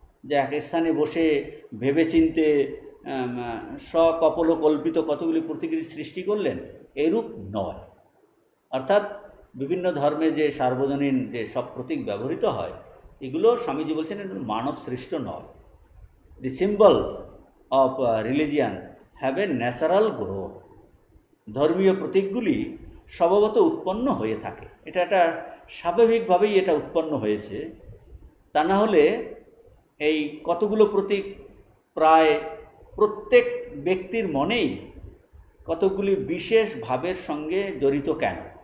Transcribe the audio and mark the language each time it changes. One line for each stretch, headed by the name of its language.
Bangla: যে এক স্থানে বসে ভেবেচিন্তে সকল্পিত কতগুলি প্রতীকের সৃষ্টি করলেন, এরূপ নয়। অর্থাৎ বিভিন্ন ধর্মে যে সার্বজনীন যে সব প্রতীক ব্যবহৃত হয় এগুলো স্বামীজি বলছেন এগুলো মানব সৃষ্ট নয়।
English: The symbols of religion have a natural growth.
Bangla: ধর্মীয় প্রতীকগুলি স্বভাবত উৎপন্ন হয়ে থাকে, এটা একটা স্বাভাবিকভাবেই এটা উৎপন্ন হয়েছে। তা না হলে এই কতগুলো প্রতীক প্রায় প্রত্যেক ব্যক্তির মনেই কতগুলি বিশেষ ভাবের সঙ্গে জড়িত কেন?